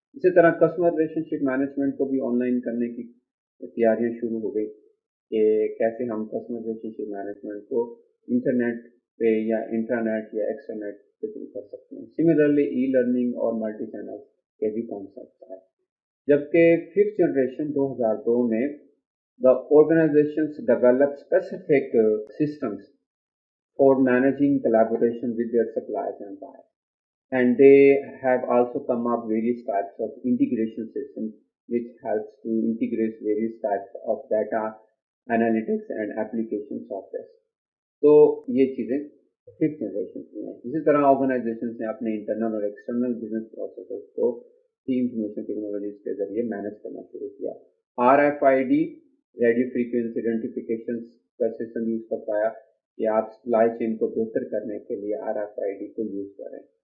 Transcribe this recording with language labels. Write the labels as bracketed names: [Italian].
[Hindi] इसी तरह customer relationship management को भी ऑनलाइन करने की तैयारियां शुरू हो गई कि कैसे हम कस्टमर रिलेशनशिप मैनेजमेंट को इंटरनेट पे या इंट्रानेट या एक्सट्रानेट पे शुरू कर सकते हैं। सिमिलरली ई लर्निंग और मल्टी चैनल के भी कॉन्सेप्ट आए। जबकि फिफ्थ जनरेशन 2002 में [English] the organizations develop specific systems for managing collaboration with their suppliers and buyers. And they have also come up various types of integration systems which helps to integrate various types of data analytics and application software. [Hindi] तो ये चीज़ें fifth generation में हैं। इसी तरह organisation ने अपने internal और एक्सटर्नल बिजनेस प्रोसेसेस को इंफॉर्मेशन टेक्नोलॉजीज के जरिए मैनेज करना शुरू किया। RFID रेडियो फ्रीक्वेंसी आइडेंटिफिकेशन का सिस्टम यूज कर पाया कि आप सप्लाई चेन को बेहतर करने के लिए RFID को यूज करें।